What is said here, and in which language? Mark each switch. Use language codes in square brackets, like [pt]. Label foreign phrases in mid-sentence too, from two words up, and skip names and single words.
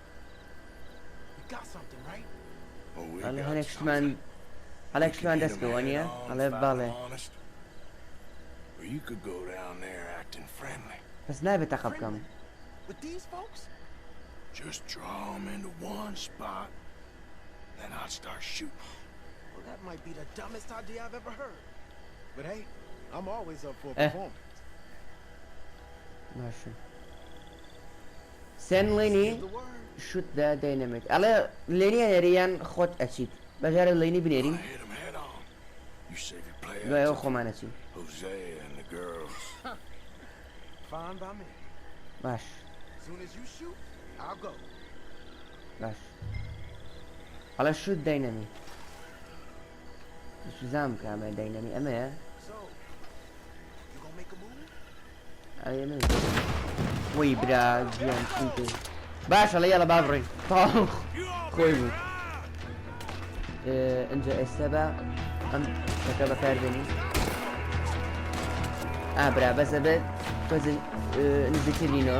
[en] You got something, right? Oh, we [ckb] ئەڵێ [en] got [ckb] هەنێک [en] something. [ckb] شتمان هەڵێک [en] We [ckb] شتمان [en] can hit [ckb] دەست [en] 'em [ckb] بەوە [en] head [ckb] نییە [en] on, [ckb] ئەڵێ [en] if I'm [ckb] باڵێ [en] honest. Or you could go down there acting friendly. [ckb] بس نابێت تەقە بکەم. [en] With these folks? Just draw them into one spot, then I'd start shooting. Well, that might be the dumbest idea I've ever heard. But hey, I'm always up for a Eh. performance. [ckb] ماشي. سێن لێنی [en] Give the word. shoot the dynamite. [ckb] ئەڵێ لێنی هێنەریان خۆت ئەچیت. بەجارە لێنی بنێرین. [en] I hit them head on. You save your play [ckb] دوای ئەو [en] out to [ckb] خۆمانەچین. [en] Hosea and the girls. Fine by me. [ckb] باش. [en] As soon as you shoot, I'll go. [ckb] باش. ئەڵێ [en] shoot dynamite. [ckb] زام کامە داینەمی ئەمەیە. [en] So, you gonna make a move? [ckb] ئەوێ من. وەی برا گیان چیتێ. باش ئەڵێ یاڵە با بڕۆین. خۆی بوو. ئەنجا ئێستا بە ئەم شەکە بەکاردێنین. برا بەسە بێت تۆزن نزیکتر بینەوە.